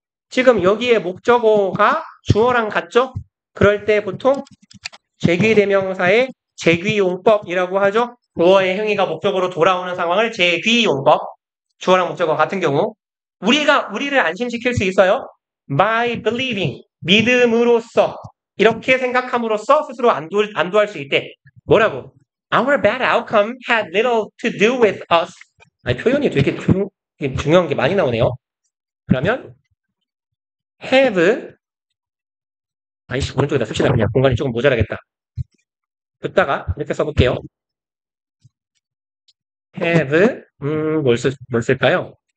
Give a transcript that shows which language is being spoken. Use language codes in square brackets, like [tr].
[ko] 지금 여기에 목적어가 주어랑 같죠? 그럴 때 보통 제귀대명사의 제귀용법이라고 하죠. 주어의 행위가 목적어로 돌아오는 상황을 제귀용법. 주어랑 목적어 같은 경우 우리를 안심시킬 수 있어요. [en] By believing, [ko] 믿음으로써 이렇게 생각함으로써 스스로 안도할 수 있대. 뭐라고? [en] Our bad outcome had little to do with us. [ko] 아니, 표현이 되게 중요한 게 많이 나오네요. 그러면 have 아이씨 오른쪽에다 씁시다. 그냥 공간이 조금 모자라겠다. 듣다가 이렇게 써볼게요. have 뭘 쓸까요?